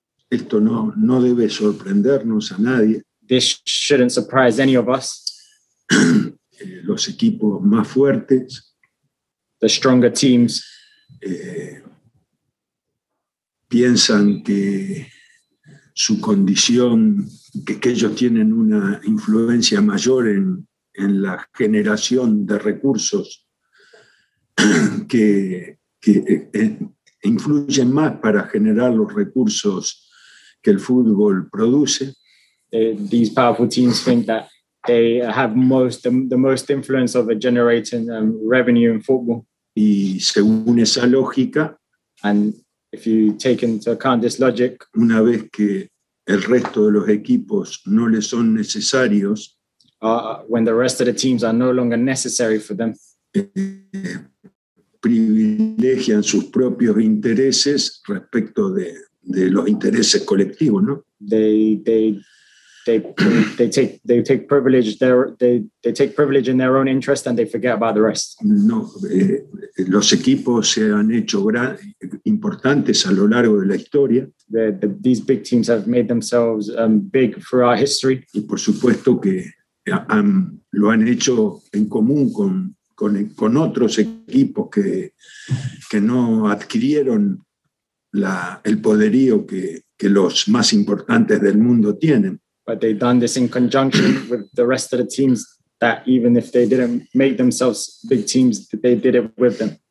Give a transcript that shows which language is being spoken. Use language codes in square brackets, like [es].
[es] Esto no debe sorprendernos a nadie. [en] This shouldn't surprise any of us. [es] Los equipos más fuertes, [en] the stronger teams, [es] piensan que su condición, que ellos tienen una influencia mayor en la generación de recursos que influyen más para generar los recursos que el fútbol produce. [en] These powerful teams think that they have the most influence over generating revenue in football. [es] Y según esa lógica, [en] and if you take into account this logic, [es] una vez que el resto de los equipos no les son necesarios, [en] when the rest of the teams are no longer necessary for them, [es] privilegian sus propios intereses respecto de los intereses colectivos, ¿no? [en] They take privilege they take privilege in their own interest and they forget about the rest. [es] No, los equipos se han hecho importantes a lo largo de la historia. [en] These big teams have made themselves big throughout history. [es] Y por supuesto que lo han hecho en común con otros equipos que no adquirieron el poderío que los más importantes del mundo tienen. [en] But they've done this in conjunction with the rest of the teams that even if they didn't make themselves big teams, they did it with them.